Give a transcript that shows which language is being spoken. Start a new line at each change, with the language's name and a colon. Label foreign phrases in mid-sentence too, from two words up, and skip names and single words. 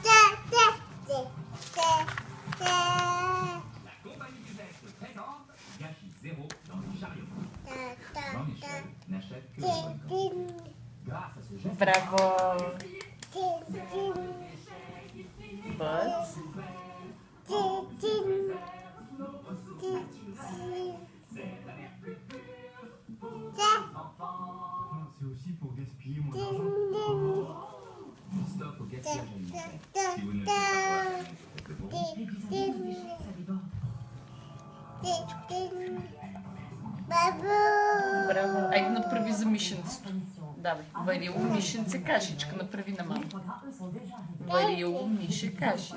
Bulgarian: Браво! Бъц!
French: C'est aussi pour gaspiller mon argent. Stop au gaspillage alimentaire. Si vous ne le
Bulgarian: Браво! Айде направи за мишенцето. Давай. Варило, мишенце, кашичка. Направи на мама. Варило, мише, кашица.